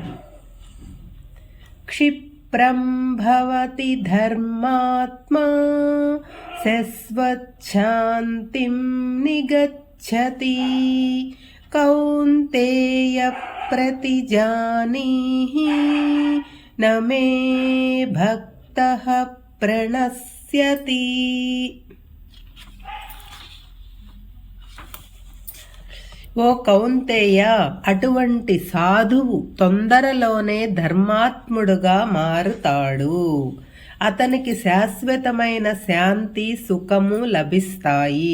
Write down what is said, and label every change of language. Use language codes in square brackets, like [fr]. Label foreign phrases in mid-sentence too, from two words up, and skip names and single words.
[sa] क्षिप्रं भवति धर्मात्मा शश्वच्छान्तिं निगच्छति कौन्तेय प्रतिजानीहि न मे भक्तः प्रणश्यति। [te] ఓ కౌంతేయ, అటువంటి సాధువు తొందరలోనే ధర్మాత్ముడుగా మారుతాడు. అతనికి శాశ్వతమైన శాంతి సుఖము లభిస్తాయి.